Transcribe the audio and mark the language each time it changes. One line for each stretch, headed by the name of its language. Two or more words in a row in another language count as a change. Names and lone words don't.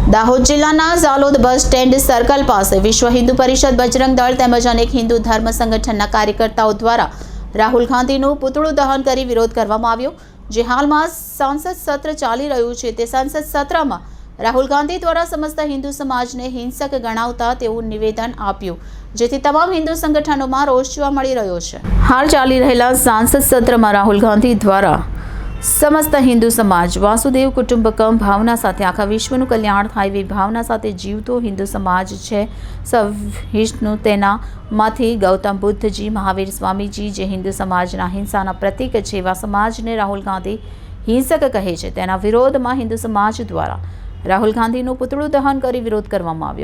Gujarati: દાહોદ જિલ્લાના ઝાલોદ બસ સ્ટેન્ડ સર્કલ પાસે વિશ્વ હિન્દુ પરિષદ બજરંગ દળ તેમજ અનેક હિન્દુ ધર્મ સંગઠનના કાર્યકર્તાઓ દ્વારા રાહુલ ગાંધીનું પુતળું દહન કરી વિરોધ કરવામાં આવ્યો। જે હાલમાં સંસદ સત્ર ચાલી રહ્યું છે તે સંસદ સત્રમાં રાહુલ ગાંધી દ્વારા સમસ્ત હિન્દુ સમાજને હિંસક ગણાવતા તેવું નિવેદન આપ્યું, જેથી તમામ હિન્દુ સંગઠનોમાં રોષ જોવા મળી રહ્યો છે। હાલ ચાલી રહેલા સંસદ સત્રમાં રાહુલ ગાંધી દ્વારા સમસ્ત હિન્દુ સમાજ
Sanskrit: वासुदेव कुटुंबकम
Gujarati: ભાવના સાથે આખા વિશ્વનું કલ્યાણ થાય એવી ભાવના સાથે જીવતો હિન્દુ સમાજ છે। સહિષ્ણુ તેનામાંથી ગૌતમ બુદ્ધજી, મહાવીર સ્વામીજી જે હિન્દુ સમાજના હિંસાના પ્રતીક છે એવા સમાજને રાહુલ ગાંધી હિંસક કહે છે, તેના વિરોધમાં હિન્દુ સમાજ દ્વારા રાહુલ ગાંધીનું પુતળું દહન કરી વિરોધ કરવામાં આવ્યો।